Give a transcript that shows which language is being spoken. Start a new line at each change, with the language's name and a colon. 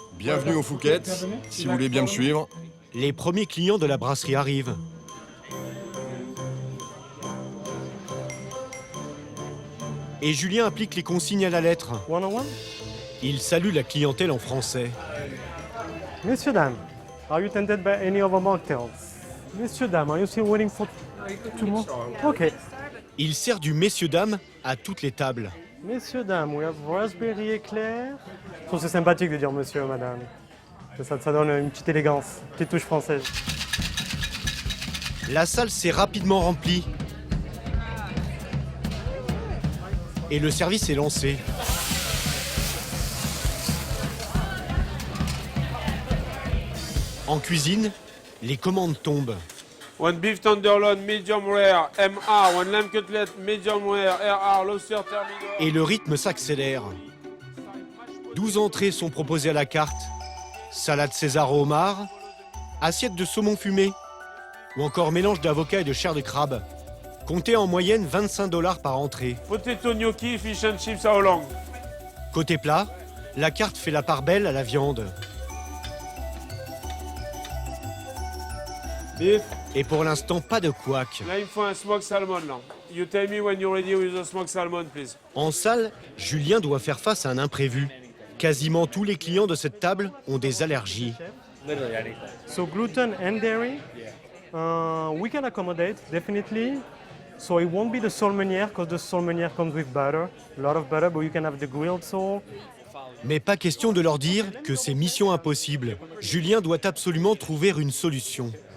French: Bienvenue au Fouquet's, si vous voulez bien me suivre. Les premiers clients de la brasserie arrivent. Et Julien applique les consignes à la lettre. Il salue la clientèle en français. Messieurs, dames,
English: are you tempted by any of our mocktails?
French: Messieurs, dames,
English: are you still waiting for tomorrow? Okay.
French: Il sert du messieurs-dames à toutes les tables. Messieurs, dames,
English: we have raspberry éclair.
French: Je trouve que c'est sympathique de dire monsieur, madame. Ça donne une petite élégance, une petite touche française. La salle s'est rapidement remplie. Et le service est lancé. En cuisine, les commandes tombent.
English: One beef tenderloin, medium rare, MR. One lamb cutlet, medium rare, RR, lobster terminal.
French: Et le rythme s'accélère. 12 entrées sont proposées à la carte. Salade César au homard, assiette de saumon fumé, ou encore mélange d'avocat et de chair de crabe. Comptez en moyenne 25 $ par entrée.
English: Potato gnocchi, fish and chips à Hollande.
French: Côté plat, la carte fait la part belle à la viande.
English: Beef.
French: Et pour l'instant, pas de couac. Là, il me faut un smoked salmon, là.
English: You tell me when you're ready with the smoked salmon, please.
French: En salle, Julien doit faire face à un imprévu. Quasiment tous les clients de cette table ont des allergies.
English: So gluten and dairy, we can accommodate definitely. So it won't be the sole meunière because the sole meunière comes with butter, a lot of butter, but you can have the grilled sole.
French: Mais pas question de leur dire que c'est mission impossible. Julien doit absolument trouver une solution.